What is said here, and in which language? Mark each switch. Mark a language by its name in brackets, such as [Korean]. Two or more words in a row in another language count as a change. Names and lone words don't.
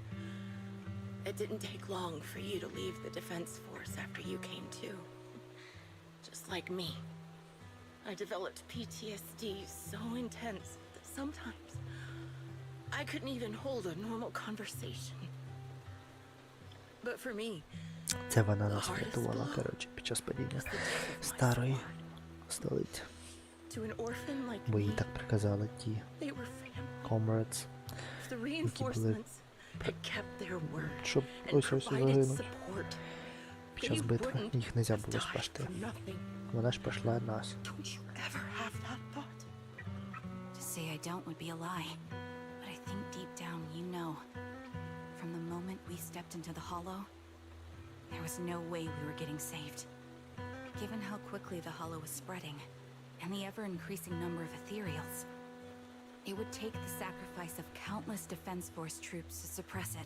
[English] It didn't take long for you to leave the Defense Force after you came to. Just like me, I developed PTSD so intense that sometimes I couldn't even hold a normal conversation. But for me, [Ukrainian] Це вона нас врятувала, коротше, під час падіння старої столиці. Бо їй так приказали ті comrades, які були, щоб ось загинуть. Під час битви їх не можна було спасти. Вона ж пішла нас. [English] To say I don't would be a lie, but I think deep down you know. From the moment we stepped into the hollow, there was no way we were getting saved. Given how quickly the hollow was spreading, and the ever-increasing number of ethereals, it would take the sacrifice of countless Defense Force troops to suppress it.